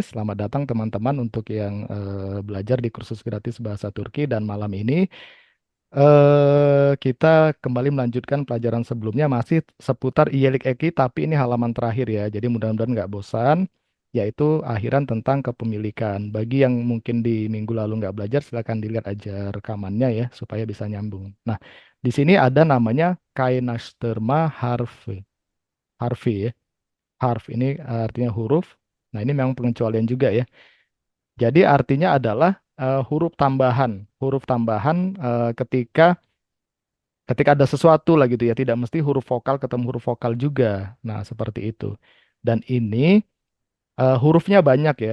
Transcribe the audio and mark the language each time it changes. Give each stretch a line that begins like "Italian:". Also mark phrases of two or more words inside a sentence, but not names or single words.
Indonesian: Selamat datang teman-teman untuk yang belajar di kursus gratis bahasa Turki dan malam ini kita kembali melanjutkan pelajaran sebelumnya masih seputar
Turkish: Iyelik Eki,
Indonesian: tapi ini halaman terakhir ya. Jadi mudah-mudahan nggak bosan, yaitu akhiran tentang kepemilikan. Bagi yang mungkin di minggu lalu nggak belajar, silakan dilihat aja rekamannya ya, supaya bisa nyambung. Nah, di sini ada namanya
Turkish: Kainasterma Harfi.
Indonesian: Harfi ya. Harf ini artinya huruf. Nah, ini memang pengecualian juga ya. Jadi artinya adalah huruf tambahan. Huruf tambahan ketika ada sesuatu lah gitu ya, tidak mesti huruf vokal ketemu huruf vokal juga. Nah, seperti itu. Dan ini hurufnya banyak ya.